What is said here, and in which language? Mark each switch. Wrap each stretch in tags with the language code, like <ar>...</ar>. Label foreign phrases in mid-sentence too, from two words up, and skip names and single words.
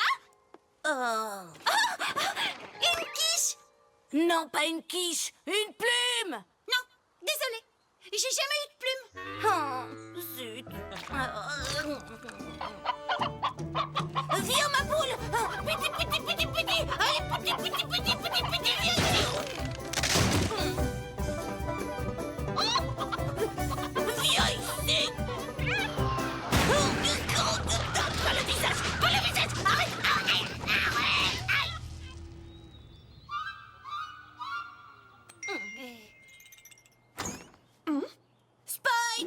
<fr>Oh. Une quiche. Non, pas une quiche, une plume. Non, désolée. J'ai jamais eu de plume. Oh, zut. Viens, ma poule. Piti, piti, piti, piti. Allez, piti, piti, piti, piti, piti, viens ici. Viens ici. Pas le visage, pas le visage. Arrête, arrête, arrête. Aïe. Spike.</fr>